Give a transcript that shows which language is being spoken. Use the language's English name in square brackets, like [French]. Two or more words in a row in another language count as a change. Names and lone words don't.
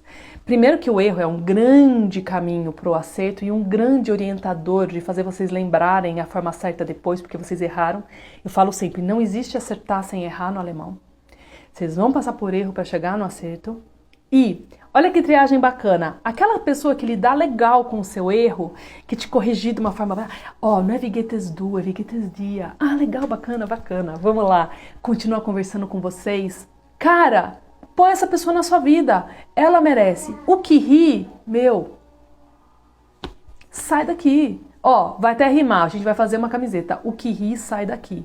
[Portuguese] Primeiro que o erro é um grande caminho para o acerto e um grande orientador de fazer vocês lembrarem a forma certa depois, porque vocês erraram. Eu falo sempre, não existe acertar sem errar no alemão. Vocês vão passar por erro para chegar no acerto. E, olha que triagem bacana, aquela pessoa que lida legal com o seu erro, que te corrigir de uma forma, não é [German] wie geht es du, [Portuguese] é [German] wie geht es dir. [Portuguese] Legal, bacana, vamos lá, continua conversando com vocês. Cara, põe essa pessoa na sua vida, ela merece. O que ri, sai daqui. Vai até rimar, a gente vai fazer uma camiseta, o que ri, sai daqui.